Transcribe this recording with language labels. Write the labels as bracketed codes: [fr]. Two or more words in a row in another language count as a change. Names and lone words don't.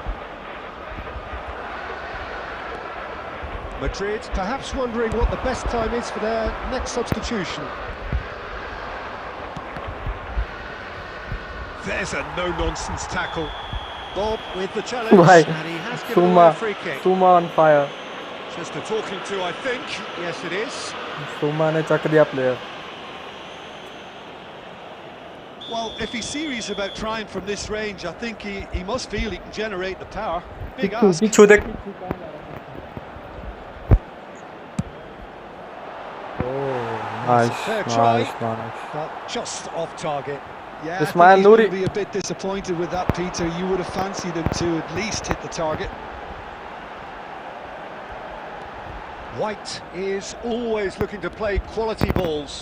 [en] Madrid perhaps wondering what the best time is for their next substitution. There's a no-nonsense tackle. Bob with the challenge, Right. and he has given away a free kick. Suma on fire. Just a talking to, I think. Yes, it is. [hi] Suma ने चक दिया प्लेयर. [en] Well, if he's serious about trying from this range, I think he must feel he can generate the power. Big ask. [hi] किच्चू देख. [en] Nice, Fair try. nice. But just off target. Yeah, I Ismail think he's going Nouri. to be a bit disappointed with that, Peter. You would have fancied him to at least hit the target. White is always looking to play quality balls.